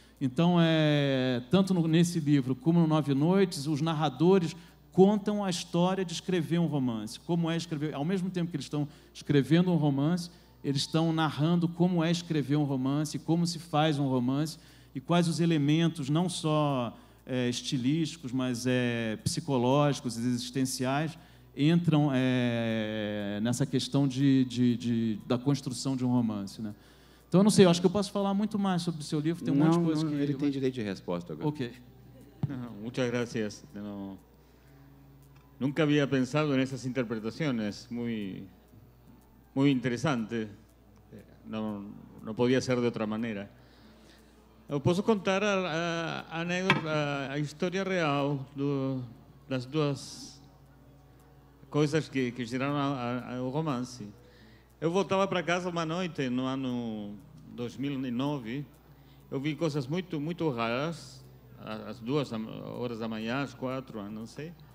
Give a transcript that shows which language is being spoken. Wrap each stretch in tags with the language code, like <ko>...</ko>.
<pt>Então, tanto nesse livro como no Nove Noites, os narradores contam a história de escrever um romance, como é escrever, ao mesmo tempo que eles estão escrevendo um romance, eles estão narrando como é escrever um romance, como se faz um romance, e quais os elementos, não só estilísticos, mas psicológicos, existenciais, entram nessa questão da construção de um romance, né? Então, eu não sei, eu acho que eu posso falar muito mais sobre o seu livro, tem um monte de coisa que... Ele tem direito de resposta agora. Ok.</pt> <es>Muchas gracias. Nunca había pensado en esas interpretaciones, muy interesante. No podía ser de otra manera.</es> <pt>Posso contar a história real das duas coisas que geraram o romance. Eu voltava para casa uma noite, no ano 2009, eu vi coisas muito raras, às 2h da manhã, às 4h, não sei.</pt>